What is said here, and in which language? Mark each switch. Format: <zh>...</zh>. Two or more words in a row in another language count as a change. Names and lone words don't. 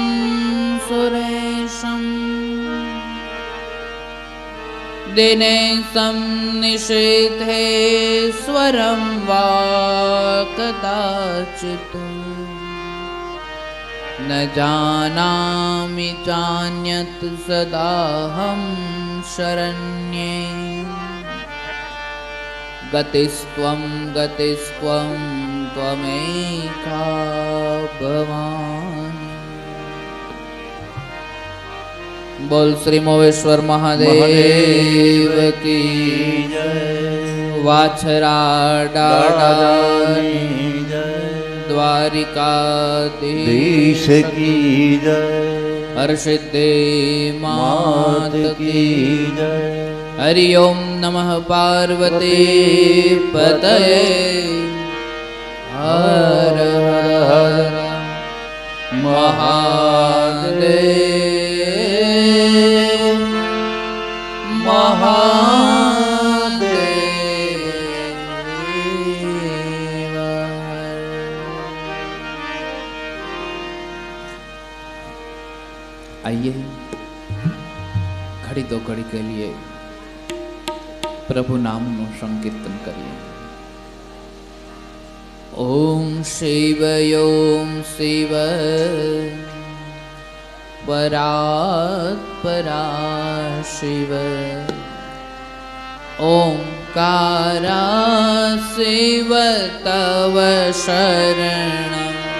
<sa>सुरेशं दिनेशं निषेधेश्वरं वा कदाचित् न जानामि चान्यत् सदाहं शरण्ये गतिस्त्वं त्वमेका भवानि।</sa> <hi>बोल श्री मोवेश्वर महादेव की जय। वाछरा डाडानी द्वारिकाधीश की जय। हर्षिद्धि मात की जय।</hi> <sa>हरि ओम नमः पार्वती पतये हर हर महादेव महादेव।</sa> <hi>आइए घड़ी दो घड़ी के लिए प्रभु नाम</hi> <gu>નું સંકીર્તન કરીએ।</gu> <sa>ओम शिव परात्परा शिव ओंकारा शिव तव शरणम्।</sa>